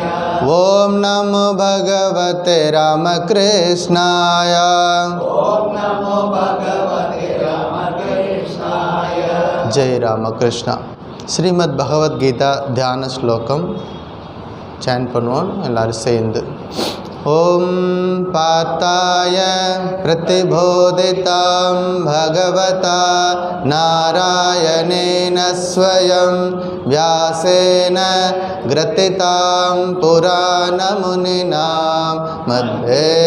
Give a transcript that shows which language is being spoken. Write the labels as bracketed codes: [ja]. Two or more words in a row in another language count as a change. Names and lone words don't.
[sa] ओम नमो भगवते रामकृष्णाय। ओम नमो भगवते रामकृष्णाय। [ta] जय रामकृष्ण। श्रीमद् भगवद गीता ध्यान श्लोकम चैन பண்ணுவோம் எல்லாரும் சேர்ந்து। [sa] ओम पार्थाय प्रतिबोधितां भगवता नारायणेन स्वयं व्यासेन ग्रथितां पुराणमुनिना मध्ये